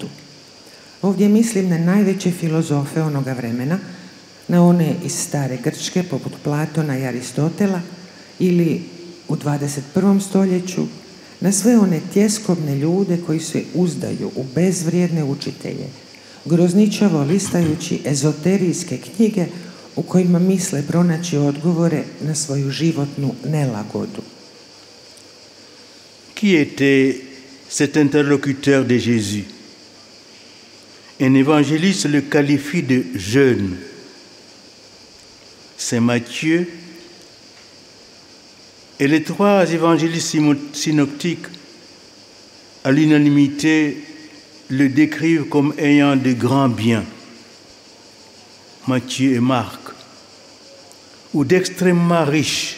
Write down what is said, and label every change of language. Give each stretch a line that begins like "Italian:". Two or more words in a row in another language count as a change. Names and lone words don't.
Croatian: Ovdje mislim na najveće filozofe onoga vremena, na one iz stare Grčke poput Platona i Aristotela ili u 21. stoljeću, na sve one tjeskobne ljude koji se uzdaju u bezvrijedne učitelje, grozničavo listajući ezoterijske knjige u kojima misle pronaći odgovore na svoju životnu nelagodu.
French: Qui était cet interlocuteur de Jésus? Un évangéliste le qualifie de jeune. C'est Matthieu. Et les trois évangélistes synoptiques, à l'unanimité, le décrivent comme ayant de grands biens, Matthieu et Marc, ou d'extrêmement riches.